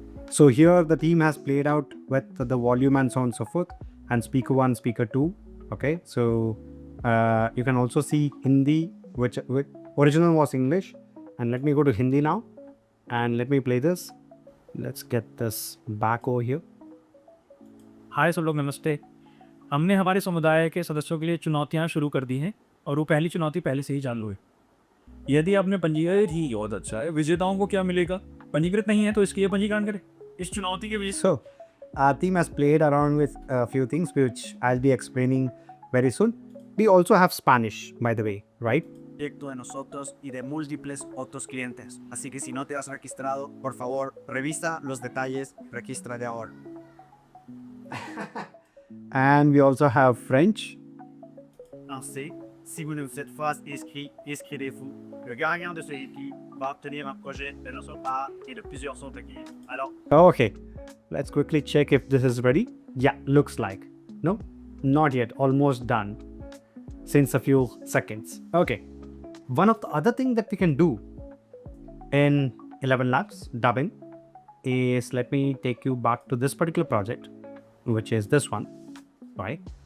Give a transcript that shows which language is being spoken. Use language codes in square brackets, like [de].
[en] So here the team has played out with the volume and so on and so forth, and speaker 1, speaker 2. Okay, so you can also see Hindi, which original was English. And let me go to Hindi now, and let me play this. Let's get this back over here. [hi] हाय सब लोग, नमस्ते। हमने हमारे समुदाय के सदस्यों के लिए चुनौतियां शुरू कर दी हैं और वो पहली चुनौती पहले से ही चालू है। यदि आपने पंजीकृत ही बहुत अच्छा है। विजेताओं को क्या मिलेगा? पंजीकृत नहीं है तो इसके लिए पंजीकरण करें। इस चुनौती के [en] So our team has played around with a few things which I'll be explaining very soon. We also have Spanish, by the way, right? [es] proyecto de nosotros y de múltiples otros clientes. Así que si no te has registrado, por favor, revisa los detalles, regístrate ahora. [en] And we also have French. [fr] Ainsi, si vous ne vous êtes pas inscrit, inscrivez-vous. Le gagnant de ce défi va obtenir un projet de notre part et de plusieurs autres guides. Alors, [en] Okay, let's quickly check if this is ready. Yeah, looks like. No, not yet. Almost done since a few seconds. Okay, one of the other thing that we can do in ElevenLabs dubbing is, let me take you back to this particular project, which is this one, right?